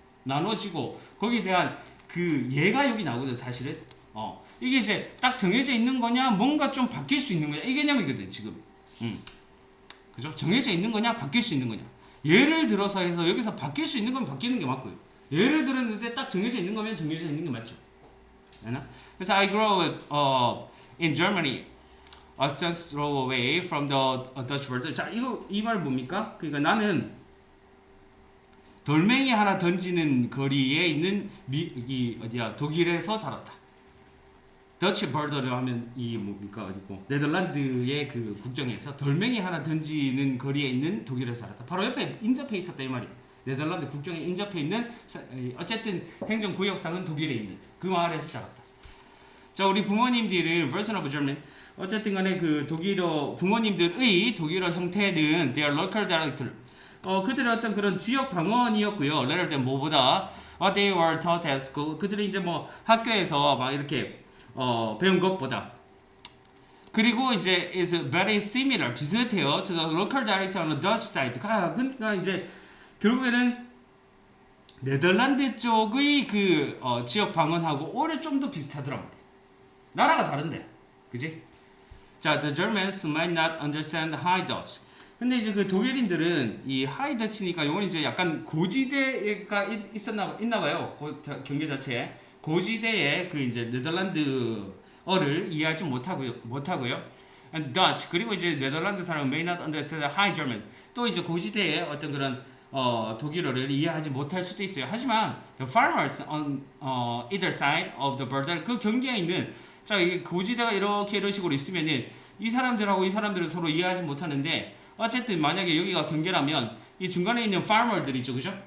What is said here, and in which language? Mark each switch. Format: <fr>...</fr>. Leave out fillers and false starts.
<ko>나눠지고 거기에 대한 그 예가 여기 나오거든 사실은. 이게 이제 딱 정해져 있는 거냐 뭔가 좀 바뀔 수 있는 거냐 이 개념이거든 지금. 그죠? 정해져 있는 거냐 바뀔 수 있는 거냐. 예를 들어서 해서 여기서 바뀔 수 있는 건 바뀌는 게 맞고요. 예를 들었는데 딱 정해져 있는 거면 정해져 있는 게 맞죠. 되나? 그래서</ko> <en>I grew up in Germany, a stone's throw away from the Dutch border.</en> <ko>자 이 말 뭡니까? 그러니까 나는 돌멩이 하나 던지는 거리에 있는 독일에서 자랐다. 더치 버더를 하면 이 뭡니까 어디고 네덜란드의 그 국경에서 돌멩이 하나 던지는 거리에 있는 독일에서 자랐다. 바로 옆에 인접해 있었다 이 말이에요. 네덜란드 국경에 인접해 있는 어쨌든 행정구역상은 독일에 있는 그 마을에서 자랐다. 자 우리 부모님들은</ko> <en>version of German</en> <ko>어쨌든 간에 그 독일어 부모님들의 독일어 형태는</ko> <en>their local dialect</en> <ko>그들의 어떤 그런 지역 방언이었고요. 예를 들면 뭐보다</ko> <en>what they were taught at school</en> <ko>그들이 이제 뭐 학교에서 막 이렇게 배운 것보다 그리고 이제</ko> <en>is very similar</en> <ko>비슷해요.</ko> <en>to the local dialect on the Dutch side.</en> <ko>그러니까 이제 결국에는 네덜란드 쪽의 그 지역 방언하고 오히려 좀 더 비슷하더라고요. 나라가 다른데, 그지? 자,</ko> <en>the Germans might not understand High Dutch.</en> <ko>근데 이제 그 독일인들은 이 하이 더치니까 요건 이제 약간 고지대가 있나 봐요. 경계 자체에 고지대에 그 이제 네덜란드어를 이해하지 못하고요.</ko> <en>And Dutch</en> <ko>그리고 이제 네덜란드 사람은</ko> <en>may not understand High German.</en> <ko>또 이제 고지대에 어떤 그런 독일어를 이해하지 못할 수도 있어요. 하지만</ko> <en>the farmers on either side of the border</en> <ko>그 경계에 있는 자 이게 고지대가 이렇게 이런 식으로 있으면은 이 사람들하고 이 사람들은 서로 이해하지 못하는데 어쨌든 만약에 여기가 경계라면 이 중간에 있는 farmer들 있죠, 그죠?</ko>